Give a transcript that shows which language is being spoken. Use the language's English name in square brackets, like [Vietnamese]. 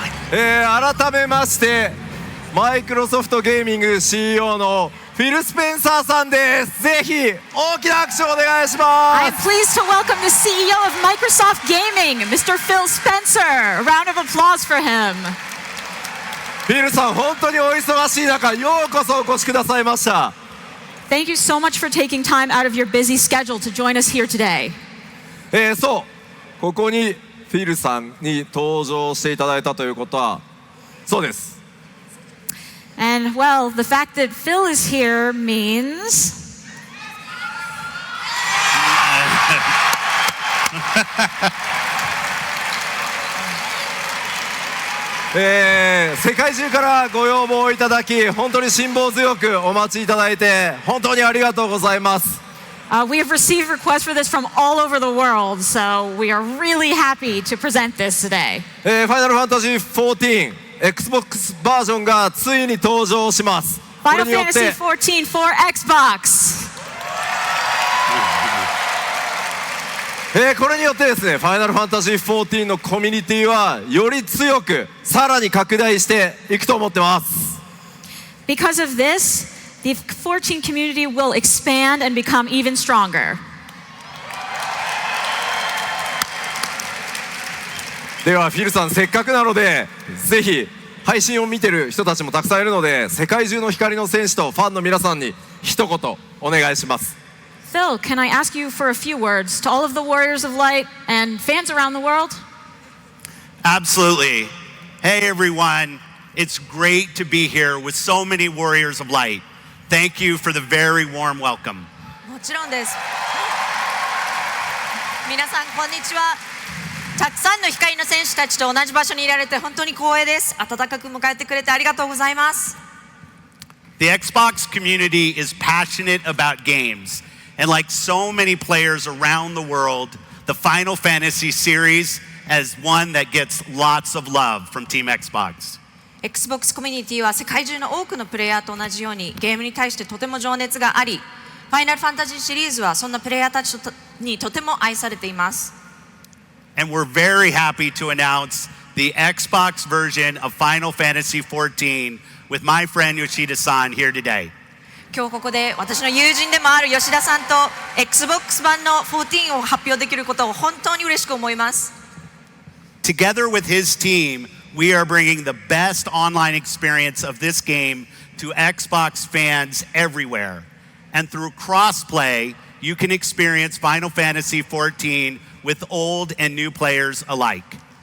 [Japanese] 改めましてマイクロソフトゲーミング CEO のフィル・スペンサーさんです。ぜひ大きな拍手をお願いします。 [English] I'm pleased to welcome the CEO of Microsoft Gaming, Mr. Phil Spencer. A round of applause for him. [Japanese] フィルさん、本当にお忙しい中、ようこそお越しくださいました。 [English] Thank you so much for taking time out of your busy schedule to join us here today. [Japanese] そう、ここにフィルさんに登場していただいたということは、そうです。 [English] And well, the fact that Phil is here means [Japanese] 世界中からご要望をいただき、本当に辛抱強くお待ちいただいて本当にありがとうございます。 [English] we have received requests for this from all over the world, so we are really happy to present this today. [Japanese] ファイナルファンタジー14 Xbox バージョンがついに登場します。 [English] Final Fantasy 14 for Xbox. [Japanese] これによってですね、ファイナルファンタジー14のコミュニティはより強くさらに拡大していくと思ってます。 [English] Because of this, the 14 community will expand and become even stronger. [Japanese] ではフィルさん、せっかくなのでぜひ配信を見てる人たちもたくさんいるので、世界中の光の戦士とファンの皆さんに一言お願いします。 [English] Phil, can I ask you for a few words to all of the Warriors of Light and fans around the world? Absolutely. Hey everyone, it's great to be here with so many Warriors of Light. Thank you for the very warm welcome. [Japanese] もちろんです。皆さんこんにちは。たくさんの光の戦士たちと同じ場所にいられて本当に光栄です。温かく迎えてくれてありがとうございます。 [English] The Xbox community is passionate about games, and like so many players around the world, the Final Fantasy series is one that gets lots of love from Team Xbox. [Japanese] Xbox コミュニティは世界中の多くのプレイヤーと同じようにゲームに対してとても情熱があり、ファイナルファンタジーシリーズはそんなプレイヤーたちにとても愛されています。 [English] And we're very happy to announce the Xbox version of Final Fantasy 14 with my friend Yoshida-san here today. [Japanese] 今日ここで私の友人でもある吉田さんと Xbox 版の14を発表できることを本当に嬉しく思います。 [English] Together with his team, we are bringing the best online experience of this game to Xbox fans everywhere. And through crossplay, you can experience Final Fantasy 14 with old and new players alike.